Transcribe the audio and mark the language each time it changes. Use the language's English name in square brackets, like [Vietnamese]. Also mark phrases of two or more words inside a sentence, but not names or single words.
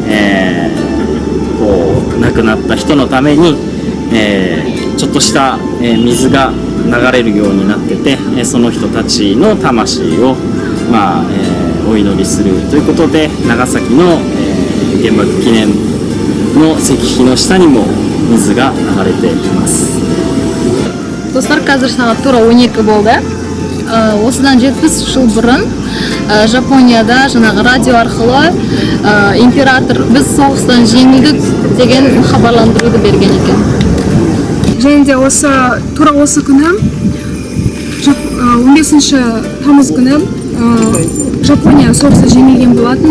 [Japanese] こう亡くなった人のために、ちょっとした、水が流れるようになってて、その人たちの魂を、お祈りするということで、長崎の、原爆記念の石碑の下にも水が流れています。 [Kazakh] Достар, қазір сағат тура 12 болды. Осыдан 70 жыл бұрын Жапонияда жаңағы радио арқылы император біз соғыстан жеңілдік деген хабарландыруды берген екен. Және де тура осы күні 15 тамыз күні Жапония соғыста жеңілген болатын.